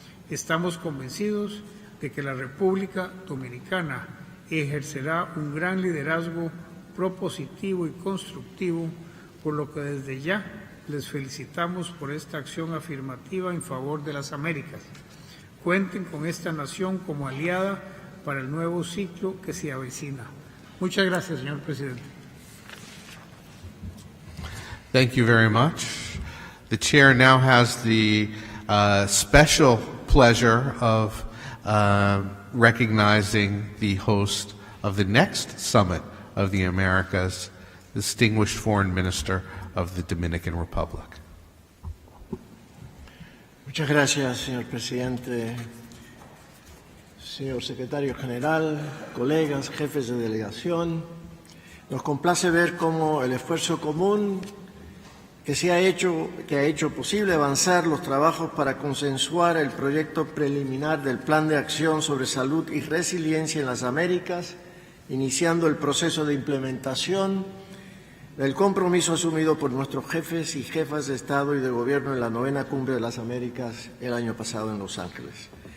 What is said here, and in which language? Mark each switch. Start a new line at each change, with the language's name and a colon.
Spanish: Estamos convencidos de que la República Dominicana ejercerá un gran liderazgo propositivo y constructivo, por lo que desde ya les felicitamos por esta acción afirmativa en favor de las Américas. Cuenten con esta nación como aliada para el nuevo ciclo que se avecina. Muchas gracias, señor presidente.
English: Thank you very much. The chair now has the special pleasure of recognizing the host of the next Summit of the Americas, distinguished foreign minister of the Dominican Republic.
Spanish: Muchas gracias, señor presidente, señor secretario general, colegas, jefes de delegación. Nos complace ver cómo el esfuerzo común que ha hecho posible avanzar los trabajos para consensuar el proyecto preliminar del Plan de Acción sobre Salud y Resiliencia en las Américas, iniciando el proceso de implementación del compromiso asumido por nuestros jefes y jefas de Estado y de Gobierno en la 9ª Cumbre de las Américas el año pasado en Los Ángeles.